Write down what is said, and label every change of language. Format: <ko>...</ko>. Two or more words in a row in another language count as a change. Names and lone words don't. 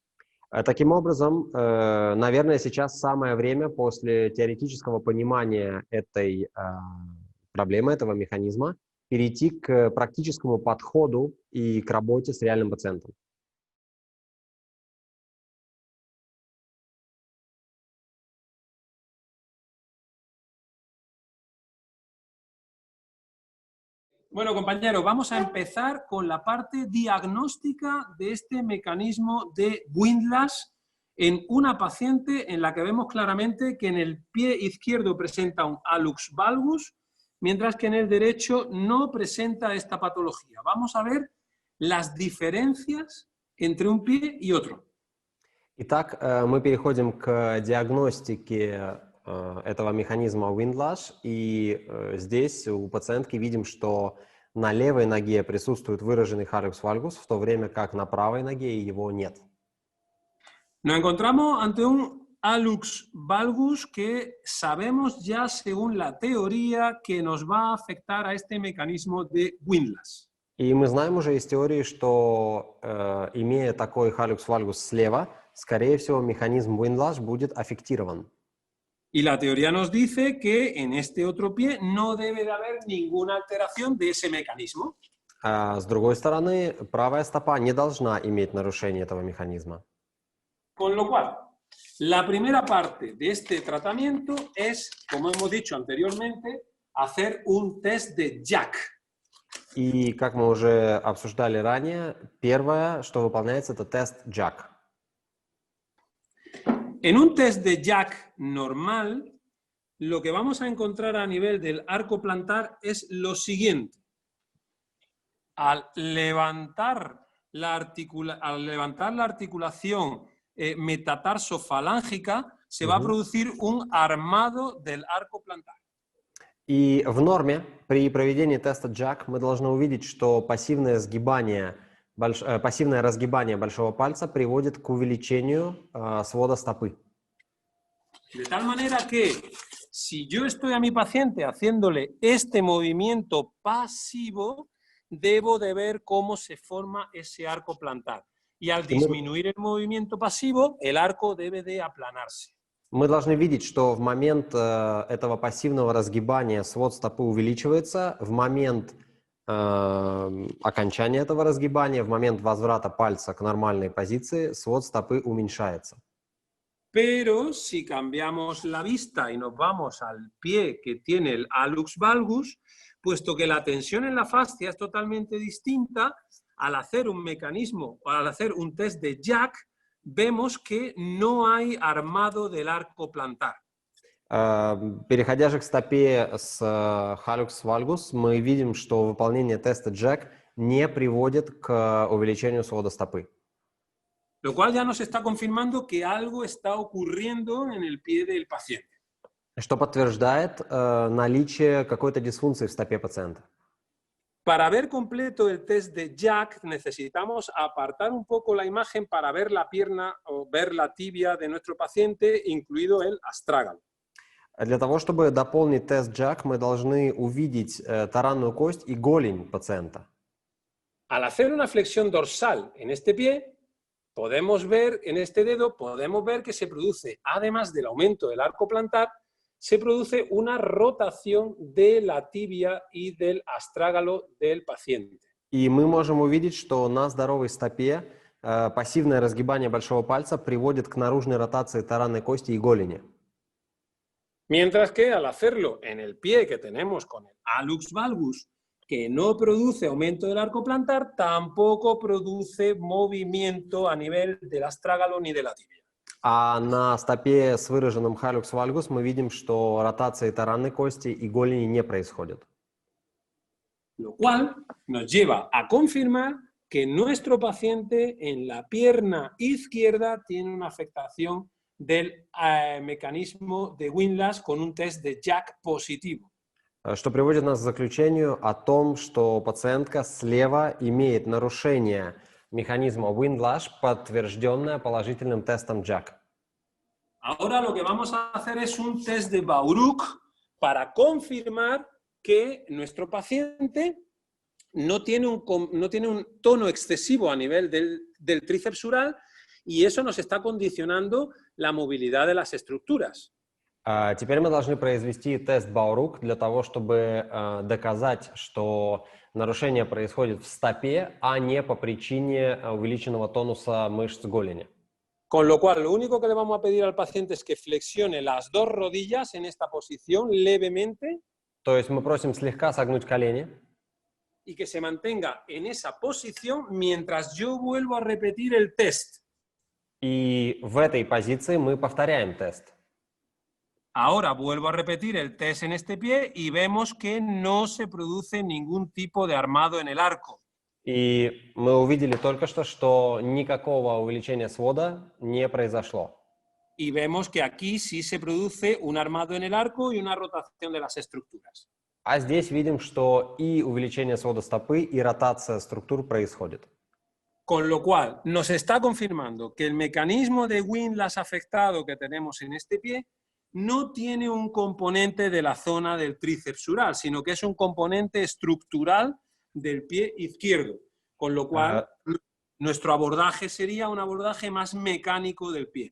<ru>Таким образом, наверное, сейчас самое время после теоретического понимания этой проблемы, этого механизма, перейти к практическому подходу и к работе с реальным пациентом.</ru> <es>Bueno, compañeros, vamos a empezar con la parte diagnóstica de este mecanismo de Windlash en una paciente en la que vemos claramente que en el pie izquierdo presenta un</es> <la>hallux valgus,</la> <es>mientras que en el derecho no presenta esta patología. Vamos a ver las diferencias entre un pie y otro.</es> <ru>Итак, мы переходим к диагностике этого механизма Windlash, и здесь у пациентки видим, что на левой ноге присутствует выраженный</ru> <la>hallux valgus,</la> <ru>в то время как на правой ноге его нет.</ru> <es>Nos encontramos ante un</es> <la>hallux valgus</la> <es>que sabemos ya según la teoría que nos va a afectar a este mecanismo de Windlash.</es> <ru>И мы знаем уже из теории, что имея такой</ru> <la>hallux valgus</la> <ru>слева, скорее всего, механизм Windlash будет аффектирован.</ru> <es>Y la teoría nos dice que en este otro pie no debe de haber ninguna alteración de ese mecanismo.</es> <ru>С другой стороны, правая стопа не должна иметь нарушения этого механизма.</ru> <es>Con lo cual, la primera parte de este tratamiento es, como hemos dicho anteriormente, hacer un test de Jack.</es> <ru>И, как мы уже обсуждали ранее, первое, что выполняется, это тест Jack.</ru> <es>En un test de Jack normal, lo que vamos a encontrar a nivel del arco plantar es lo siguiente. Al levantar la articulación metatarsofalángica, se va a producir un armado del arco plantar.</es> <ru>И в норме при проведении теста Jack мы должны увидеть, что пассивное разгибание большого пальца приводит к увеличению свода стопы.</ru> <es>De tal manera que si yo estoy a mi paciente haciéndole este movimiento pasivo, debo de ver cómo se forma ese arco plantar. Y al disminuir el movimiento pasivo, el arco debe de aplanarse.</es> <ru>Мы должны видеть, что в момент этого пассивного разгибания свод стопы увеличивается, в момент окончания этого разгибания, в момент возврата пальца к нормальной позиции, свод стопы уменьшается.</ru> <es>Pero si cambiamos la vista y nos vamos al pie que tiene el</es> <la>hallux valgus,</la> <es>puesto que la tensión en la fascia es totalmente distinta, al hacer un mecanismo o al hacer un test de Jack, vemos que no hay armado del arco plantar.</es> <ru>Переходя же к стопе с</ru> <la>Hallux valgus,</la> <ru>мы видим, что выполнение теста Jack не приводит к увеличению свода стопы.</ru> <es>Lo cual ya nos está confirmando que algo está ocurriendo en el pie del paciente.</es> <ru>Что подтверждает наличие какой-то дисфункции в стопе пациента.</ru> <es>Para ver completo el test de Jack necesitamos apartar un poco la imagen para ver la pierna o ver la tibia de nuestro paciente, incluido el astrágalo.</es> <ru>Для того, чтобы дополнить тест Jack, мы должны увидеть таранную кость и голень пациента.</ru> <es>Al hacer una flexión dorsal en este pie, podemos ver, en este dedo, podemos ver que se produce, además del aumento del arco plantar, se produce una rotación de la tibia y del astrágalo del paciente.</es> <ru>И мы можем увидеть, что на здоровой стопе пассивное разгибание большого пальца приводит к наружной ротации таранной кости и голени.</ru> <es>Mientras que al hacerlo en el pie que tenemos con el</es> <la>hallux valgus,</la> <es>que no produce aumento del arco plantar, tampoco produce movimiento a nivel del astrágalo ni de la tibia.</es> <ru>А на stopе с выраженным</ru> <la>Hallux valgus</la> <ru>мы видим, что ротации таранной кости и голени не происходит.</ru> <es>Lo cual nos lleva a confirmar que nuestro paciente en la pierna izquierda tiene una afectación del mecanismo de Windlass con un test de Jack positivo.</es> <ru>Что приводит нас к заключению о том, что пациентка слева имеет нарушение механизма Windlass, подтвержденное положительным тестом Jack.</ru> <es>Ahora lo que vamos a hacer es un test de Bauruch para confirmar que nuestro paciente no tiene un tono excesivo a nivel del tríceps sural y eso nos está condicionando la movilidad de las estructuras.</es> <ru>Теперь мы должны произвести тест Баурук для того, чтобы доказать, что нарушение происходит в стопе, а не по причине увеличенного тонуса мышц голени.</ru> <es>Con lo cual, lo único que le vamos a pedir al paciente es que flexione las dos rodillas en esta posición levemente.</es> <ru>То есть мы просим слегка согнуть колени.</ru> <es>Y que se mantenga en esa posición mientras yo vuelvo a repetir el test.</es> <ru>И в этой позиции мы повторяем тест.</ru> <es>Ahora vuelvo a repetir el test en este pie y vemos que no se produce ningún tipo de armado en el arco.</es> <ru>И мы увидели только что никакого увеличения свода не произошло.</ru> <es>Y vemos que aquí sí se produce un armado en el arco y una rotación de las estructuras.</es> <ru>А здесь видим, что и увеличение свода стопы, и ротация структур происходит.</ru> <es>Con lo cual, nos está confirmando que el mecanismo de Windlass afectado que tenemos en este pie no tiene un componente de la zona del tríceps sural, sino que es un componente estructural del pie izquierdo. Con lo cual, nuestro abordaje sería un abordaje más mecánico del pie.</es>